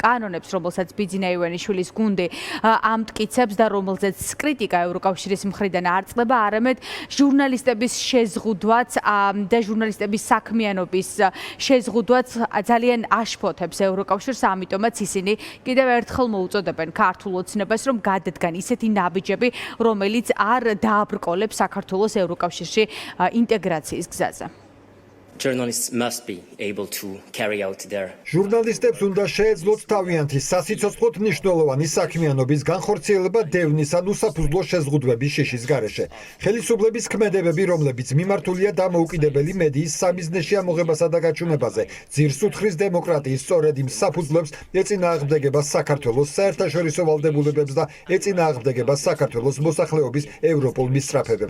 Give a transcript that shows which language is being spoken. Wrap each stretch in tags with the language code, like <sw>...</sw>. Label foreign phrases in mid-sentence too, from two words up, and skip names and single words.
<ka>კანონებს, რომელსაც ბიძინა ივანიშვილის გუნდი ამტკიცებს და რომელზეც კრიტიკა ევროკავშირის მხრიდან არ წყდება, არამედ ჟურნალისტების შეზღუდვაც და ჟურნალისტების საქმიანობის შეზღუდვაც ძალიან აშფოთებს ევროკავშირს, ამიტომაც ისინი კიდევ ერთხელ მოუწოდებენ ქართულ ოცნებას, რომ გადადგან ისეთი ნაბიჯები, რომელიც არ დააბრკოლებს საქართველოს ევროკავშირში ინტეგრაციის გზაზე.</ka> <en>Journalists must be able to carry out their</en> <ka>ჟურნალისტებს უნდა შეეძლოთ თავიანთი სასიცოცხლოდ მნიშვნელოვანი საქმიანობის განხორციელება დევნის ან უსაფუძვლო შეზღუდვების შიშის გარეშე. ხელისუფლების ქმედებები, რომლებიც მიმართულია დამოუკიდებელი მედიის სამიზნეში ამოღებასა და გაჩუმებაზე, ძირს უთხრის დემოკრატიის სწორედ იმ საფუძვლებს, ეწინააღმდეგება საქართველოს საერთაშორისო ვალდებულებებს და ეწინააღმდეგება საქართველოს მოსახლეობის ევროპულ მისწრაფებებს.</ka>